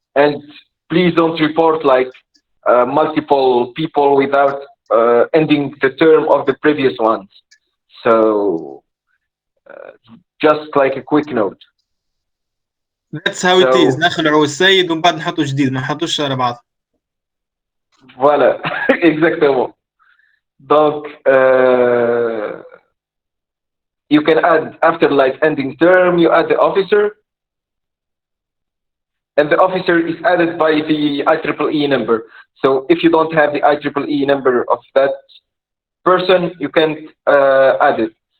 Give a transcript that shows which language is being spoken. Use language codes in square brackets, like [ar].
[en] And please don't report like multiple people without ending the term of the previous ones. So just like a quick note. That's how it is. [ar] نخلعوا السيد ومن بعد نحطوا جديد، ما نحطوش على بعض. [fr] Voilà, exactement. [en] Donc, you can add, after like ending term, you add the officer, and the officer is added by the IEEE number. So if you don't have the IEEE number of that person, you can't add it.